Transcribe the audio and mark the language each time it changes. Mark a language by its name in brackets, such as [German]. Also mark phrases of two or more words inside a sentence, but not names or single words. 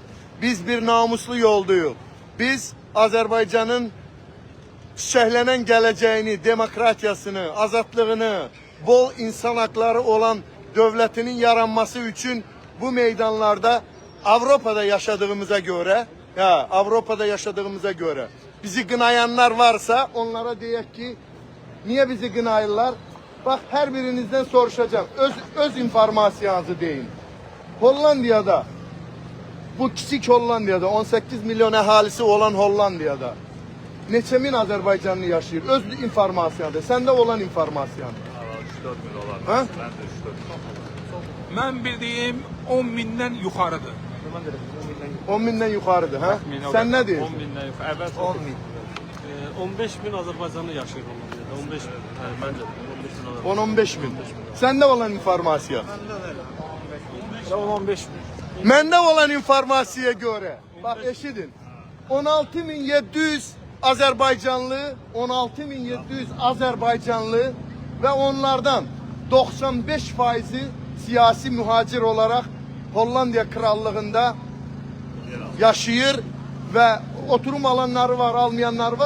[Turkish] Biz bir namuslu yoldayız. Biz Azerbaycan'ın çiçeklenen geleceğini, demokratiyasını, azadlığını, bol insan hakları olan devletinin yaranması için bu meydanlarda Avrupa'da yaşadığımıza göre bizi gınayanlar varsa onlara diyek ki niye bizi gınayırlar? Bak her birinizden soruşacağım. [Azerbaijani] Öz informasyonunuzu deyin. Hollandiya'da, bu küçük Hollandiya'da 18 milyon əhalisi olan Hollandiya'da neçə min Azərbaycanlı yaşayır? Öz informasiyonu. Səndə olan informasyon. 3-4 min olar. Ha? [Turkish] Ben de 3-4 min. Ben bildiğim 10 binden yukarıdır. [Azerbaijani] 10 bindən yuxarıdır, hə? Sən nə deyirsən? [Turkish] 10 binden yukarı. Evet 10 bin. 15 bin Azerbaycanlı yaşıyor Hollanda'da. 15 bin. Bence de 15 bin olar. 10-15 bin. [Azerbaijani] Səndə olan informasiya? [Turkish] 15 bin. [Azerbaijani] Məndə olan informasiyaya görə, bax eşidin. [Turkish] 16.700 Azerbaycanlı, 16.700 Azerbaycanlı ve onlardan 95%'i siyasi muhacir olarak Hollandiya Krallığında yaşayır ve oturum alanları var, almayanları var.